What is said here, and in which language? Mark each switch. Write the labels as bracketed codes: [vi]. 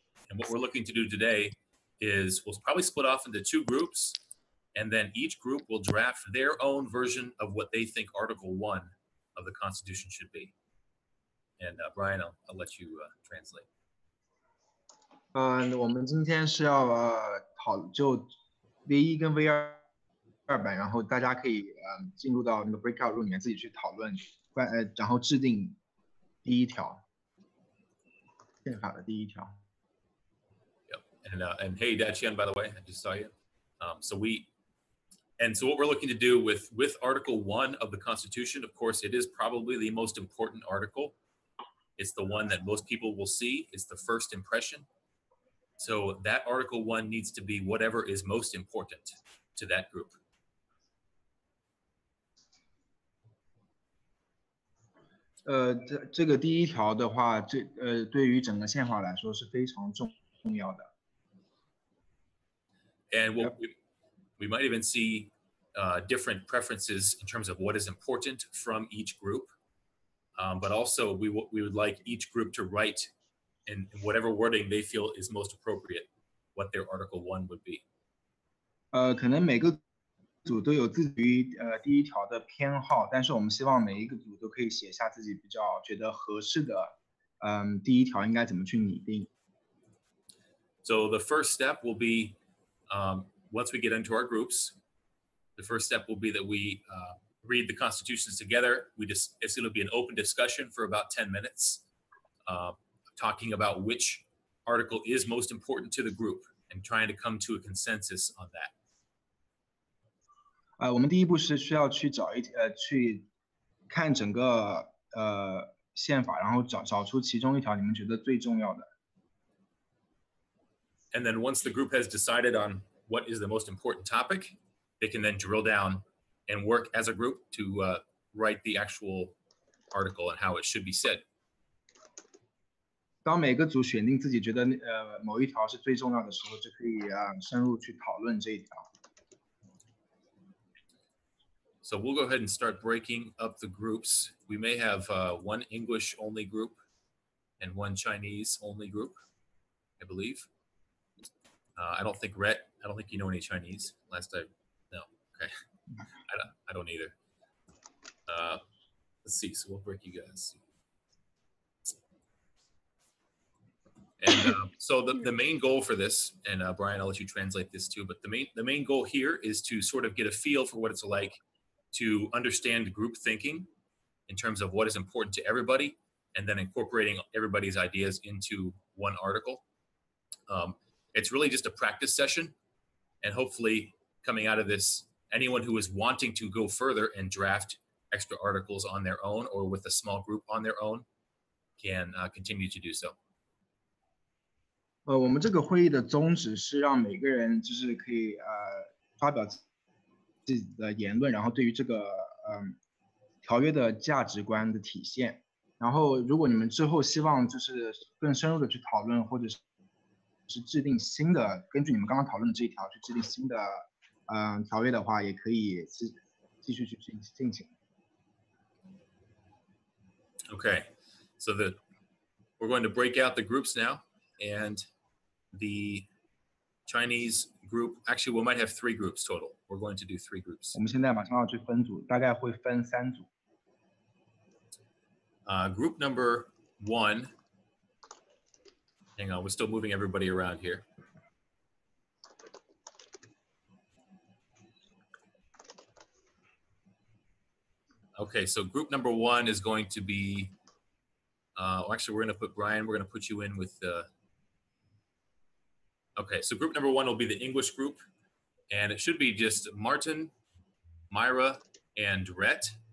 [en] And what we're looking to do today is we'll probably split off into 2 groups, and then each group will draft their own version of what they think Article 1 of the Constitution should be. And Brian, I'll let you translate. [zh] 我们今天是要就 V1 跟 V2 版，然后大家可以进入到那个 breakout room 里面自己去讨论，然后制定第一条宪法的第一条。 [en] Yep. And hey, Dachian, by the way, I just saw you. So what we're looking to do with Article 1 of the Constitution, of course, it is probably the most important article. It's the one that most people will see. It's the first impression. So that Article 1 needs to be whatever is most important to that group. [zh] 这个第一条的话，对于整个宪法来说是非常重要的。 [en] And we might even see different preferences in terms of what is important from each group. But also we would like each group to write in whatever wording they feel is most appropriate, what their Article 1 would be. [zh] 可能每个组都有自己第一条的偏好，但是我们希望每一个组都可以写下自己比较觉得合适的，第一条应该怎么去拟定。 [en] So the first step will be, once we get into our groups, the first step will be that we read the constitutions together. It's going to be an open discussion for about 10 minutes, talking about which article is most important to the group and trying to come to a consensus on that. [zh] 我们第一步是需要去去看整个宪法，然后找出其中一条你们觉得最重要的。 [en] And then once the group has decided on what is the most important topic, they can then drill down and work as a group to write the actual article and how it should be said. [zh] 当每个组选定自己觉得某一条是最重要的时候，就可以深入去讨论这一条。 [en] So we'll go ahead and start breaking up the groups. We may have one English only group and one Chinese only group, I believe. I don't think you know any Chinese. No, okay. I don't either. Let's see, so we'll break you guys. And so the main goal for this, and Brian, I'll let you translate this too, but the main goal here is to sort of get a feel for what it's like to understand group thinking in terms of what is important to everybody, and then incorporating everybody's ideas into one article. It's really just a practice session, and hopefully coming out of this, anyone who is wanting to go further and draft extra articles on their own or with a small group on their own can continue to do so. [zh] 我们这个会议的宗旨是让每个人就是可以发表自己的言论，然后对于这个条约的价值观的体现。然后如果你们之后希望就是更深入的去讨论，或者是制定新的，根据你们刚刚讨论的这一条去制定新的条约的话，也可以继续去进行。 [en] Okay, so we're going to break out the groups now, and the Chinese group, actually we might have 3 groups total. We're going to do 3 groups. [zh] 我们现在马上要去分组，大概会分3组。 [en] Group number 1, hang on, we're still moving everybody around here. Okay, so group number 1 is going to be, actually we're going to put Brian, we're going to put you in with okay, so group number 1 will be the English group, and it should be just Martin, Myra, and Rhett.